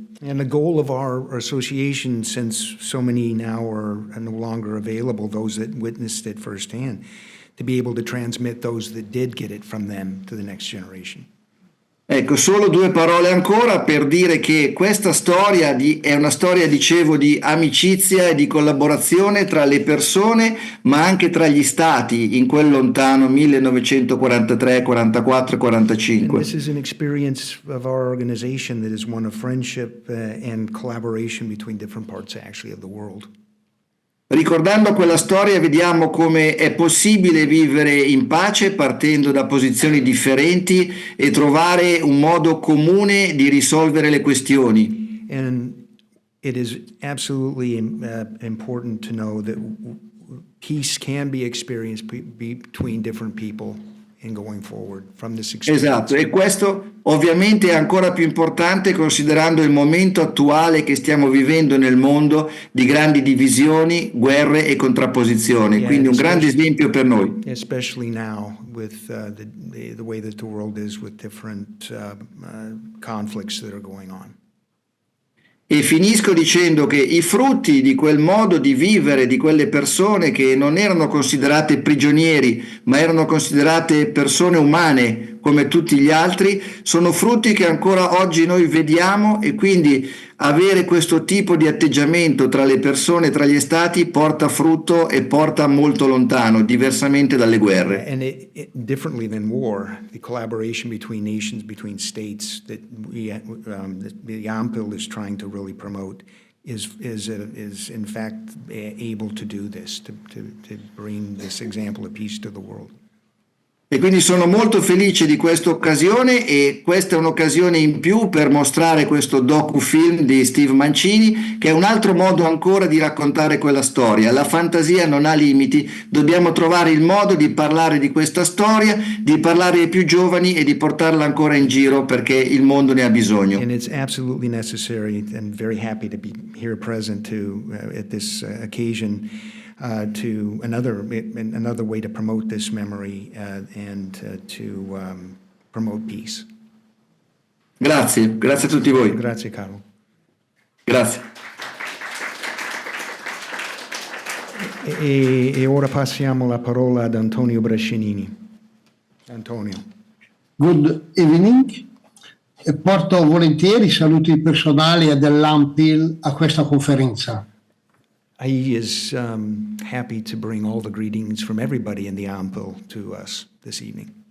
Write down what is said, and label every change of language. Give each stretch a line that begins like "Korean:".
English: And the goal of our association, since so many now are no longer available, those that witnessed it firsthand, to be able to transmit those that did get it from them to the next generation.
Italian: Ecco, solo due parole ancora per dire che questa storia è una storia, dicevo, di amicizia e di collaborazione tra le persone, ma anche tra gli stati in quel lontano 1943, 44,
English: And
Italian: 45.
English: this is an experience of our organization that is one of friendship and collaboration between different parts, actually, of the world.
Italian: Ricordando quella storia vediamo come è possibile vivere in pace partendo da posizioni differenti e trovare un modo comune di risolvere le questioni.
English: And it is absolutely important to know that peace can be experienced between different people in going forward from this experience.
Italian: Esatto, e questo ovviamente è ancora più importante considerando il momento attuale che stiamo vivendo nel mondo di grandi divisioni, guerre e contrapposizioni,
English: Yeah,
Italian: quindi un grande esempio per noi.
English: Especially now with the way that the world is with different conflicts that are going on.
Italian: E finisco dicendo che i frutti di quel modo di vivere di quelle persone che non erano considerate prigionieri, ma erano considerate persone umane come tutti gli altri, sono frutti che ancora oggi noi vediamo, e quindi avere questo tipo di atteggiamento tra le persone, tra gli stati, porta frutto e porta molto lontano, diversamente dalle guerre.
English: And differently than war, the collaboration between nations, between states that the AMPIL is trying to really promote is in fact able to do this, to bring this example of peace to the world.
Italian: E quindi sono molto felice di questa occasione, e questa è un'occasione in più per mostrare questo docufilm di Steve Mancini, che è un altro modo ancora di raccontare quella storia. La fantasia non ha limiti, dobbiamo trovare il modo di parlare di questa storia, di parlare ai più giovani e di portarla ancora in giro perché il mondo ne ha bisogno.
English: And it's absolutely necessary, and very happy to be here present at this occasion. To another way to promote this memory and to promote peace.
Italian: Grazie, grazie a tutti voi. Grazie, Carlo. Grazie. E ora passiamo la parola ad Antonio Brescinini. Antonio.
English: Good evening.
Italian: E porto volentieri i saluti personali dell'AMPIL a questa conferenza.
English: He is happy to bring all the greetings from everybody in the AMPIL to us this evening.